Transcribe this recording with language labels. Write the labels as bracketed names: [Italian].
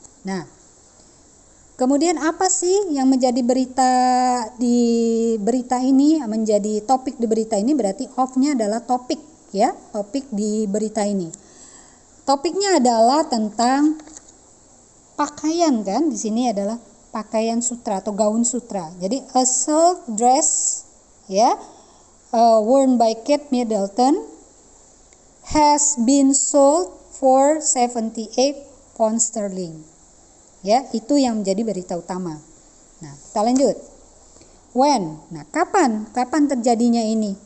[Indonesian] Nah, kemudian apa sih yang menjadi berita ini, menjadi topik di berita ini? Berarti of-nya adalah topik, ya, topik di berita ini. Topiknya adalah tentang pakaian, kan? Di sini adalah pakaian sutra atau gaun sutra. [English] Jadi a silk dress, ya, worn by Kate Middleton has been sold for 78 pounds sterling. [Indonesian] Ya, itu yang menjadi berita utama. Nah, kita lanjut. When? Nah, kapan terjadinya ini?